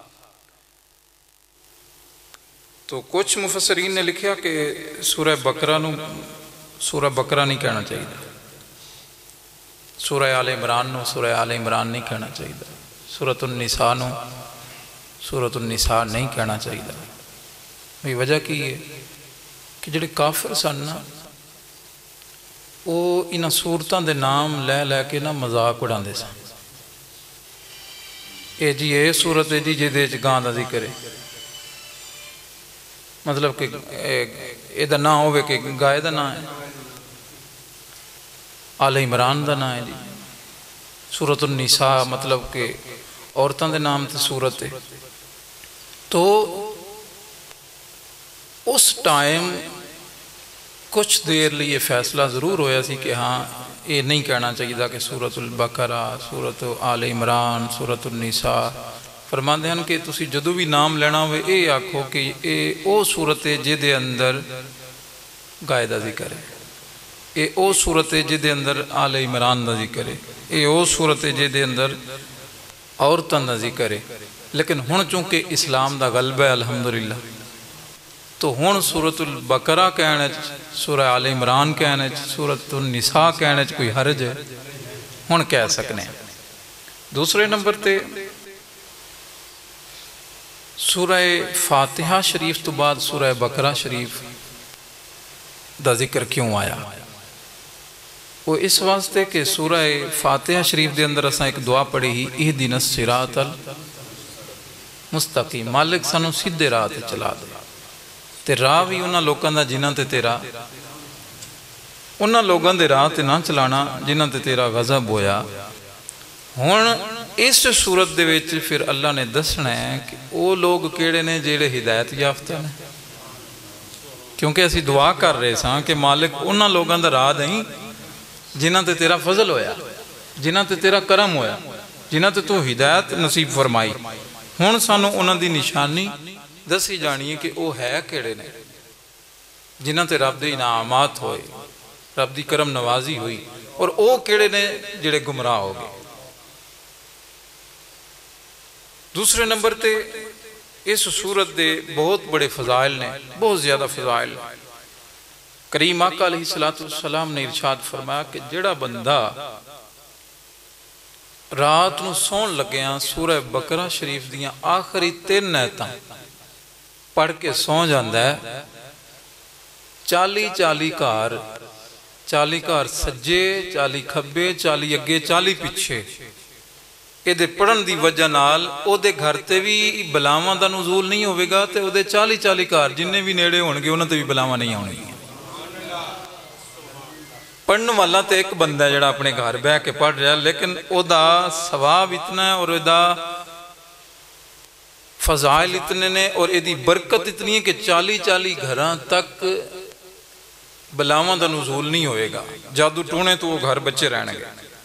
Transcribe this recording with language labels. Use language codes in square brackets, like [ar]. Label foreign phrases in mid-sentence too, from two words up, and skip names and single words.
[pa] تو کچھ مفسرین نے لکھیا کہ سورہ بقرہ نو سورہ بقرہ نہیں کہنا چاہیے، سورہ آل عمران نو سورہ آل عمران نہیں کہنا چاہیے، سورۃ النساء نو سورۃ النساء نہیں کہنا چاہیے۔ بھئی وجہ کی ہے کہ جڑے کافر سن نا وہ انہاں صورتاں دے نام لے لے کے نا مذاق اڑاندے سن۔ اے جی اے صورت ہے جی جہدے وچ گاں دا ذکر ہے، مطلب کہ اے دا نام ہوئے کہ گائے دا نام ہے، آل عمران دا نام ہے جی، سورۃ النساء مطلب کہ عورتاں دے نام تے صورت ہے۔ تو اس ٹائم کچھ دیر لیے فیصلہ ضرور ہویا سی کہ ہاں یہ نہیں کہنا چاہیے کہ سورۃ البقرہ، سورۃ آل عمران، سورۃ النساء۔ فرماندے ہیں کہ تسی جدو بھی نام لینا ہوئے اے آکھو کہ اے او صورت ہے جدے اندر گائے دا ذکر ہے، اے او صورت ہے جدے اندر آل عمران دا ذکر ہے، اے او صورت ہے جدے اندر عورتاں دا ذکر ہے۔ لیکن ہن چونکہ اسلام دا غلبہ ہے الحمدللہ، تو ہن سورۃ البقرہ کہنے سورہ آل عمران کہنے سورۃ النساء کہنے کوئی حرج ہے، ہن کہہ سکنے۔ دوسرے نمبر تے سورہ فاتحہ شریف تو بعد سورہ بقرہ شریف دا ذکر کیوں آیا؟ وہ اس واسطے کہ سورہ فاتحہ شریف دے اندر اساں ایک دعا پڑھی ہی، [ar] اہدنا الصراط المستقیم، [pa] مالک سانو سیدھے راہ تے چلا دے۔ تے راہ بھی انہاں لوکاں دا جنہاں تے تیرا انہاں لوگاں دے راہ تے نہ چلانا جنہاں تے تیرا غضب ہویا۔ ہن اس صورت دے وچ پھر اللہ نے دسنا ہے کہ وہ لوگ کیڑے نے جیڑے ہدایت یافتہ نے، کیونکہ اسی دعا کر رہے ساں کہ مالک انہاں لوگاں دا راہ دیں جنہاں تے تیرا فضل ہویا، جنہاں تے تیرا کرم ہویا، جنہاں تے تو ہدایت نصیب فرمائی۔ ہن سانو انہاں دی نشانی دسی جانی ہے کہ وہ ہے کیڑے نے جنہاں تے رب دے انعامات ہوئے، رب دی کرم نوازی ہوئی، اور وہ کیڑے نے جڑے گمراہ ہو گئے۔ دوسرے نمبر تے اس صورت دے بہت بڑے فضائل نے، بہت زیادہ فضائل۔ کریم آقا [ar] علیہ السلام [pa] نے ارشاد فرمایا کہ جڑا بندہ رات نو سون لگیاں سورہ بقرہ شریف دیاں آخری 3 آیتاں پڑھ کے سون جاندہ ہے، 40 گھر سجے، 40 کھبے، 40 اگے، 40 پچھے، یہ دے پڑھن دی وجہ نال او دے گھر تے بھی بلاواں دا نزول نہیں ہوئے گا، تے او دے 40 گھر جننے بھی نیڑے ہونگے انہاں تے بھی بلاواں نہیں ہونے گی۔ پڑھن والا تے ایک بندہ جڑا اپنے گھر بہ کے پڑھ رہا ہے، لیکن او دا ثواب اتنا ہے اور او دا فضائل اتنے نے اور ایدی برکت اتنی ہے کہ 40 گھراں تک بلاواں دا نزول نہیں ہوئے گا، جادو ٹونے تو وہ گھر بچے رہنے گے۔